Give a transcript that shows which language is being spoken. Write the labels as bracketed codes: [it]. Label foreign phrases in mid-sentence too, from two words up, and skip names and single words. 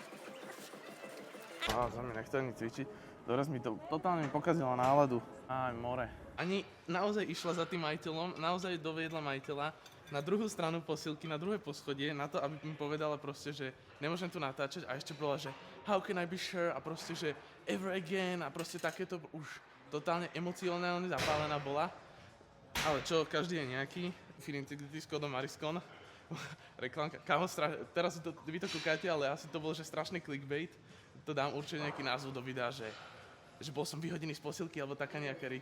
[sk] Za mňa nechce ani cvičiť, doraz mi to totálne pokazilo náladu. Aj more. Ani naozaj išla za tým majiteľom, naozaj doviedla majiteľa na druhú stranu posilky, na druhé poschodie, na to, aby mi povedala proste, že nemôžem tu natáčať a ešte bola, že [en] how can I be sure [sk] a proste, že [en] ever again [sk] a proste takéto už totálne emocionálne zapálená bola. Ale čo, každý je nejaký. Fidelity s kódom Mariskon. Reklamka. Kámo, teraz vy to kúkate, ale asi to bol, že strašný clickbait. To dám určite nejaký názov do videa, že bol som vyhodený z posilky, alebo taká nejaká riť.